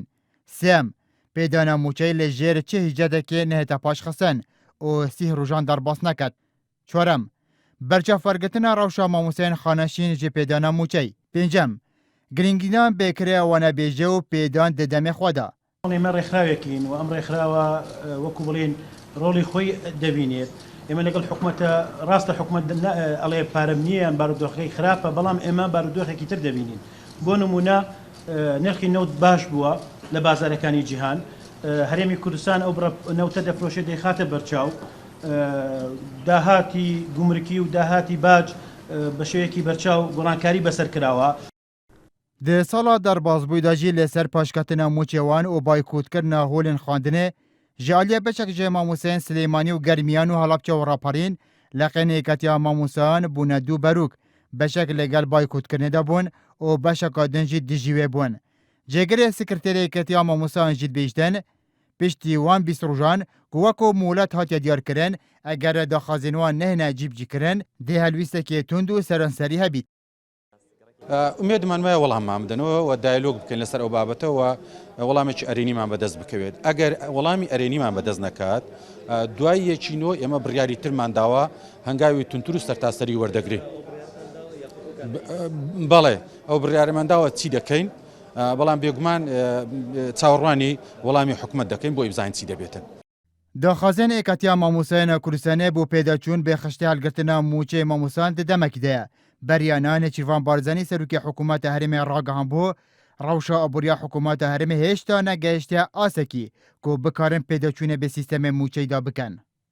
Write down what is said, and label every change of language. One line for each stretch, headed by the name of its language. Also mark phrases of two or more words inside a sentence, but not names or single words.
Kurdish: Sêm, pêdana mûçeyê li jêr çi hîcedekê nehête paşxistin û 30 rojan derbas neket. Çwarem, berçavwergirtina rewşa mamûseyên xaneşîn ji pêdana mûçey. Pêncem, girîngînan bêkiriya wanebêjê û pêdan di demê xwe da.
Central Kurdish: ئێمە ڕێکخراوێکین و ئەم ڕێکخراوە وەکو بڵێن ڕۆڵی خۆی دەبینێت ئێمە لەگەڵ حکوومەتە ڕاستە حکوومەت ئەڵێ پارەم نییە بارودۆخەکەی خراپە بەڵام ئێمە بارودۆخێکی تر دەبینین بۆ نمونە نرخی نەوت باش بووە لە بازارەکانی جیهان هەرێمی کوردستان ئەو نەوتە دەفرۆشێت دەیخاتە بەرچاو داهاتی گومرکی و داهاتی باج بە شێوەیەکی بەرچاو گۆڕانکاری بەسەر کراوە.
Kurdish: Di sala derbasbûyî de jî li ser paşketina mûçê wan û baykûtkirina holên xwandinê, ji aliyê beşek ji mamûseyên Silêmanî û Germiyan û Halabja û Raparîn, leqên Yêketiya Mamûsayan bûne du berûk, beşek li gel baykûtkirinê de bûn û beşeka din jî dijî wê bûn. Cêgirê Sekreterê Yêketiya Mamûsayan jî dibêjtin, piştî wan 20 rojan ku weko molet hatiye diyarkirin, eger daxwazên wan nehêne cîbicîkirin, dê helwîstekê tund û serenserî hebît.
Central Kurdish: ئومێدمان وایە وەڵاممان بدەنەوە و دایلۆگ بکەین لەسەر ئەو بابەتەوە وەڵامێکی ئەرێنیمان بەدەست بکەوێت. ئەگەر وەڵامی ئەرێنیمان بەدەست نەکات، دوای یەکینەوە ئێمە بڕیاری ترمان داوە هەنگاوی تونتور و سەرتاسەری وەردەگرێت. بەڵێ ئەو بڕیارەمان داوە چی دەکەین، بەڵام بێگومان چاوەڕوانی وەڵامی حکوومەت دەکەین بۆ ئیمزاین چی دەبێتن.
Kurdish: Daxwazên Yêketiya Mamûsayên Kurdistanê bû pêdaçûn bê xiştê helgirtina mûçê mamûsan di demekî de ye. Beryana Nêçîrvan Barzanî serokê hikûmeta herêmê ragihandbû, rewşa aboriya hikûmeta herêmê hêşta negehiştiye asekî ku bikarin pêdaçûnê bê sîstemê mûçeyî da bikin.